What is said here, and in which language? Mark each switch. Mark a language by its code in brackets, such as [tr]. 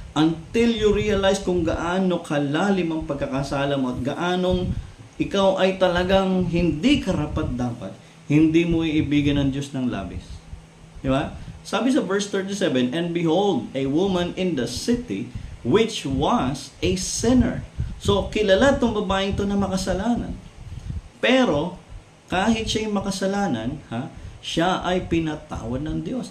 [en] Until you realize [tl] kung gaano kalalim ang pagkakasala mo at gaanong ikaw ay talagang hindi karapat-dapat, hindi mo iibigin ng Diyos ng labis. Di ba? [en] Sabi sa verse 37, "And behold, a woman in the city which was a sinner." [tl] So, kilala itong babaeng ito na makasalanan. Pero, kahit siya yung makasalanan, siya ay pinatawad ng Diyos.